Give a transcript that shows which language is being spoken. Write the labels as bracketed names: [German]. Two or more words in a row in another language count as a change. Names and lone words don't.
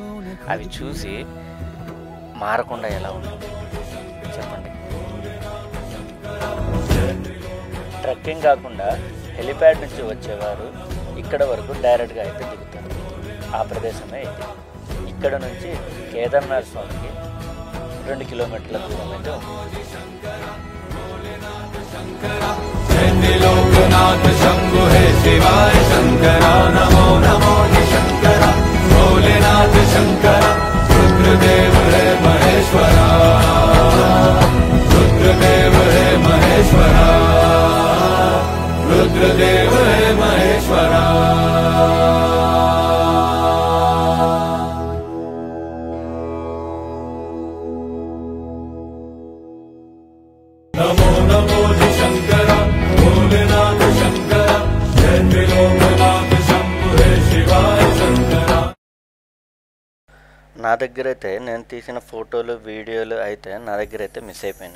[Telugu] అవి చూసి మారకుండా ఎలా ఉంటుంది చెప్పండి. ట్రెక్కింగ్ కాకుండా హెలిప్యాడ్ నుంచి వచ్చేవారు ఇక్కడ వరకు డైరెక్ట్గా అయితే దిగుతారు. ఆ ప్రదేశమే ఇది. ఇక్కడ నుంచి కేదార్నాథ్ స్వామికి 2 కిలోమీటర్ల దూరం అయితే ఉంది. [Hindi] लोकनाथ शंभु हे शिवाय शंकरा नमो नमो शंकरा भोलेनाथ शंकरा रुद्रदेव है महेश्वरा रुद्रदेव है महेश्वरा रुद्रदेव है महेश्वरा नमो नमो शंकरा भोलेनाथ शंकरा जय लोकनाथ शंभु हे शिवाय शंकरा. [Telugu] నా దగ్గర అయితే నేను తీసిన ఫోటోలు వీడియోలు అయితే నా దగ్గర అయితే మిస్ అయిపోయినాయి.